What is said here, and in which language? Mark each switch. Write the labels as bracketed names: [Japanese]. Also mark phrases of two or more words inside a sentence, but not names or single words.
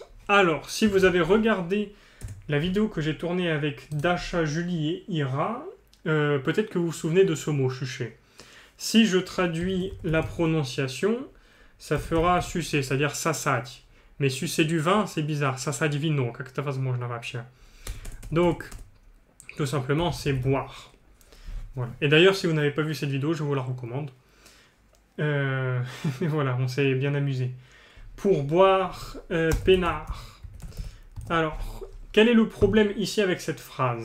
[French] Alors, si vous avez regardé la vidéo que j'ai tournée avec Dasha, Julie et Ira, peut-être que vous vous souvenez de ce mot, chucher. Si je traduis la prononciation, ça fera sucer, c'est-à-dire sasać. Mais sucer du vin, c'est bizarre. [Russian] сосать вино, как это возможно вообще? [French] Donc, tout simplement, c'est boire. Voilà. Et d'ailleurs, si vous n'avez pas vu cette vidéo, je vous la recommande. Mais voilà, on s'est bien amusé. Pour boire, peinard. Alors, quel est le problème ici avec cette phrase?